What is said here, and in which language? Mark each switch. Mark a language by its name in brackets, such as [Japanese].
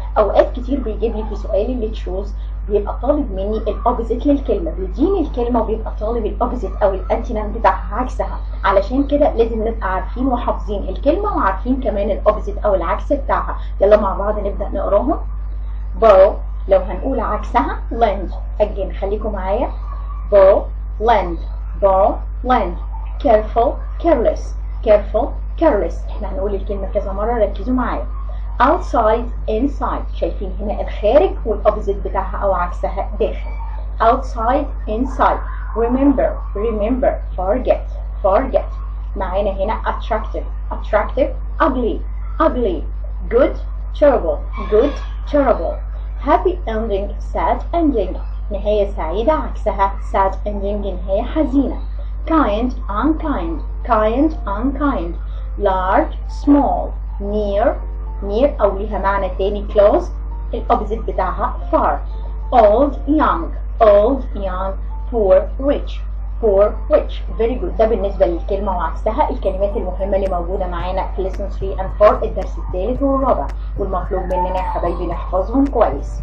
[Arabic] اوقات كتير بيجيب لي في سؤال اللي تشوز بيبقى طالب مني الاوبزيت للكلمة، بيديني الكلمة وبيبقى طالب الاوبزيت او الانتينام بتاعها عكسها. علشان كده لازم نبقى عارفين وحافظين الكلمة وعارفين كمان الاوبزيت او العكس بتاعها. يلا مع بعض نبدأ نقراهم. borrow لو هنقول عكسها lend. again خليكم معايا. [English] borrow lend borrow lend. careful careless careful careless. [Arabic] احنا هنقول الكلمة كذا مرة، ركزوا معايا. [English] outside inside، [Arabic] شايفين هنا الخارج والاوبزيت بتاعها او عكسها داخل. [English] outside inside. remember remember forget forget. [Arabic] معانا هنا [English] attractive attractive ugly ugly. good terrible good terrible. happy ending sad ending، [Arabic] نهاية سعيدة عكسها [English] sad ending [Arabic] نهاية حزينة. [English] kind unkind kind unkind. large small near near [Arabic] أو ليها معنى تاني close، الأوبزيت بتاعها far. [English] old young old young. poor rich poor rich. very good. [Arabic] ده بالنسبة للكلمة وعكسها، الكلمات المهمة اللي موجودة معانا في [English] lesson 3 and 4 [Arabic] الدرس الثالث والرابع، والمطلوب مننا يا حبايبي نحفظهم كويس.